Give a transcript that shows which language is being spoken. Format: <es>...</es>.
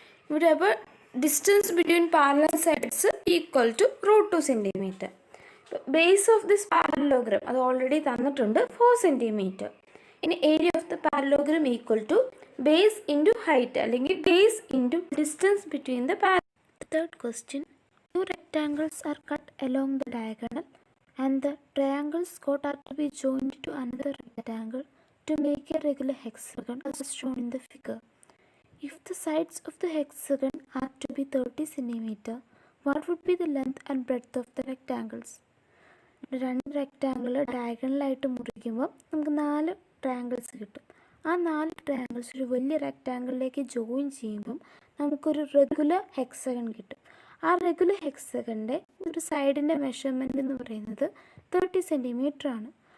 <ml>ഇവിടെ അപ്പോൾ</ml> <en>Distance between parallel sides equal to √2 centimetre. Base of this parallelogram</en> <ml>അത് already തന്നിട്ടുണ്ട്</ml> <en>4 centimetre. ഇനി area of the parallelogram equal to base into height അല്ലെങ്കിൽ base into distance between the third question. 2 rectangles are cut along the diagonal and the triangles cut are to be joined to another rectangle to make a regular hexagon as shown in the figure. If the sides of the hexagon are to be 30 centimeter, what would be the length and breadth of the rectangles?</en> <ml>രണ്ട് rectangle ഡയഗണലായിട്ട് മുറിക്കുമ്പോൾ നമുക്ക് 4 triangles കിട്ടും. ആ 4 triangles ഒരു വലിയ റെക്റ്റാങ്കിളിലേക്ക് join ചെയ്യുമ്പം നമുക്കൊരു regular hexagon കിട്ടും. ആ റെഗുലർ ഹെക്സഗണിൻ്റെ ഒരു സൈഡിൻ്റെ മെഷർമെൻറ്റ് എന്ന് പറയുന്നത് 30 സെൻറ്റിമീറ്റർ ആണ്.</ml>